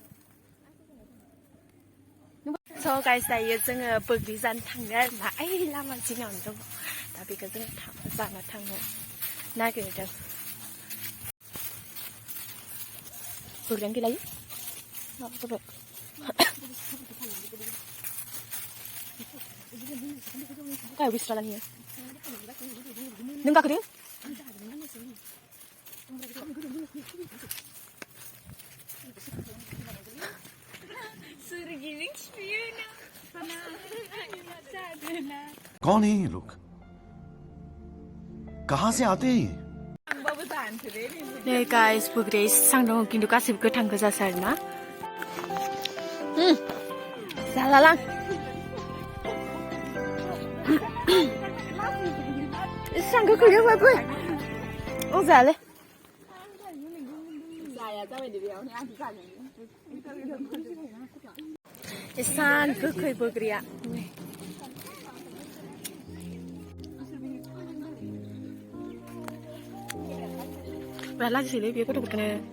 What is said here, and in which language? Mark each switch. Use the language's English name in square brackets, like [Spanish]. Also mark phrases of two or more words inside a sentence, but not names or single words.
[Bodo] स' गाइस दायो जोङो बोग्रि जानो थाङो आरोना ओइ लामा जिङावनो दङ दा बेखौ जों जानो थांनो नागिरदों बोग्रियानो गैलायो जाबाय गाहायाव बिस्रा लाङो नों गाखोदो [Hindi] कौन है ये लोग कहाँ से आते हैं ये [Bodo] नै गाइस बोग्रिया इसां दङ खिन्थु गासिबो गोथां गोजासो आरोना जालालां इसां गोखै होबाबो जायालै इसान गोखै बोग्रिया बिराद लाजिसैलै बे गथ'फोरखौनो